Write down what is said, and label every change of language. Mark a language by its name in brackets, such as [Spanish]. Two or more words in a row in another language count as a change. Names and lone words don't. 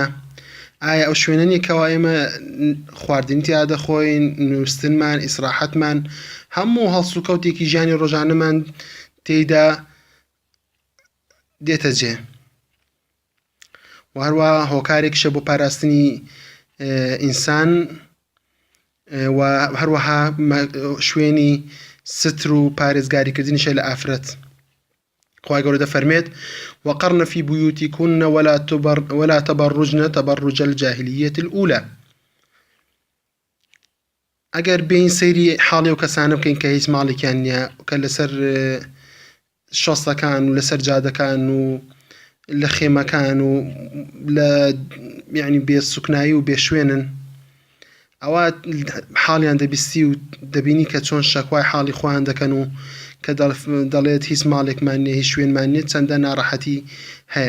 [Central Kurdish] ئایا ئەو شوێنەنی کەوا ئێمە خواردنی تیا دەخۆین، نووستنمان، ئیسراحەتمان، هەموو هەڵسوکەوتێکی ژیانی ڕۆژانەمان تێیدا دێتە جێ، و هەروەها هۆکارێکیشە بۆ پاراستنی ئینسان، و هەروەها شوێنی ستر و پارێزگاریکردنیشە لە ئافرەت. خوای گەورە دەفەرمێت: [Arabic] وقرن في بيوتكن ولا تبرجن تبرج الجاهلية الأولى. [Central Kurdish] ئەگەر بین سەیری حاڵی و کەسانە بکەین کە هیچ ماڵێکیان نییە، کە لەسەر شۆستەکان و لەسەر جادەکان و لە خێمەکان و لە یعنی بێ سوکنایی و بێ شوێنن، ئەوە حاڵیان دەبیستی و دەبینی کە چۆن شەکوای حاڵی خۆیان دەکەن و کە دەڵێت هیچ ماڵێکمان نییە، هیچ شوێنمان نییە، چەندە ناڕەحەتی هەیە.